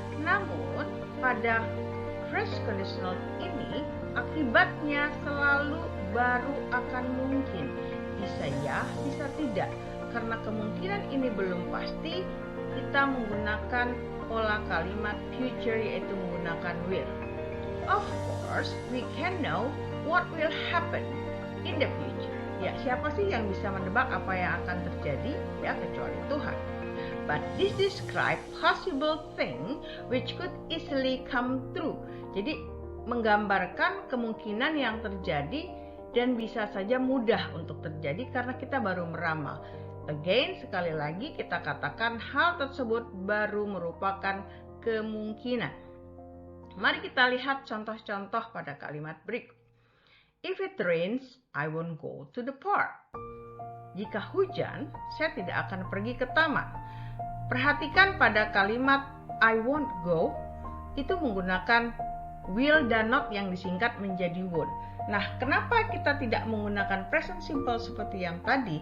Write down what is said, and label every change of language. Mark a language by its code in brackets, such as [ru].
[id] Namun pada first conditional ini akibatnya selalu baru akan mungkin, bisa ya, bisa tidak. Karena kemungkinan ini belum pasti, kita menggunakan pola kalimat future yaitu menggunakan will. [en] Of course, we can know what will happen in the future. [id] Ya, siapa sih yang bisa menebak apa yang akan terjadi? Ya, kecuali Tuhan. [en] But this describe possible thing which could easily come true. [id] Jadi menggambarkan kemungkinan yang terjadi dan bisa saja mudah untuk terjadi karena kita baru meramal. Again, sekali lagi kita katakan hal tersebut baru merupakan kemungkinan. Mari kita lihat contoh-contoh pada kalimat berikut. [en] If it rains, I won't go to the park. [id] Jika hujan, saya tidak akan pergi ke taman. Perhatikan pada kalimat [en] I won't go, [id] itu menggunakan will dan not yang disingkat menjadi would. Nah, kenapa kita tidak menggunakan present simple seperti yang tadi?